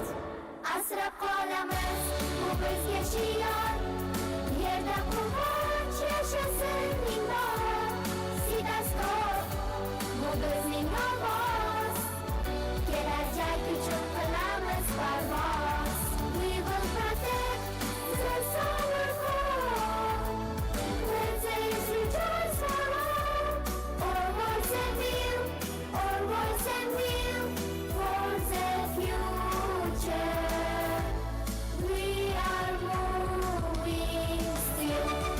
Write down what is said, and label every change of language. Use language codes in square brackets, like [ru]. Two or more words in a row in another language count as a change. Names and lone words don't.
[uz] Asrab qolamiz, bu bizga shior, yerda quvonch yashasin ming bor. CITES COP bu bizning ovoz, kelajak uchun qilamiz parvoz. [en] We will protect the solar core. Let's rejoice for all. Our voice and will, our voice and will for the future. We are moving still.